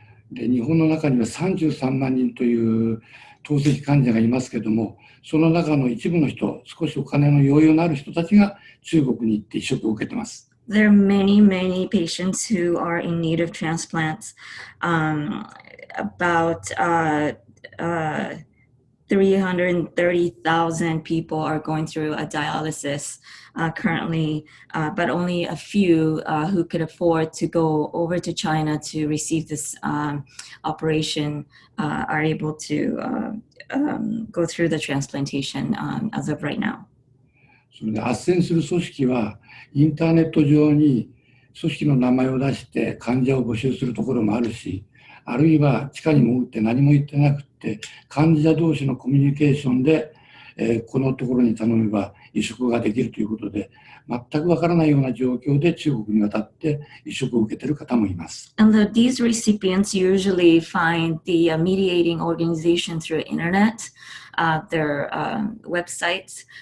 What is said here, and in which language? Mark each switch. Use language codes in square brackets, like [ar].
[ja] で、日本の中には33万人という透析患者がいますけども、その中の一部の人、少しお金の余裕のある人たちが中国に行って移植を受けています。 [en] There are many patients who are in need of transplants. About 330,000 people are going through a dialysis currently, but only a few who could afford to go over to China to receive this operation are able to go through the transplantation as of right now. [ja] それで斡旋する組織はインターネット上に組織の名前を出して患者を募集するところもあるし、あるいは地下に潜って何も言ってなくて患者同士のコミュニケーションで、このところに頼めば移植ができるということで、全くわからないような状況で中国に渡って移植を受けている方もいます。 [en] And these recipients usually find the mediating organization through internet, their websites.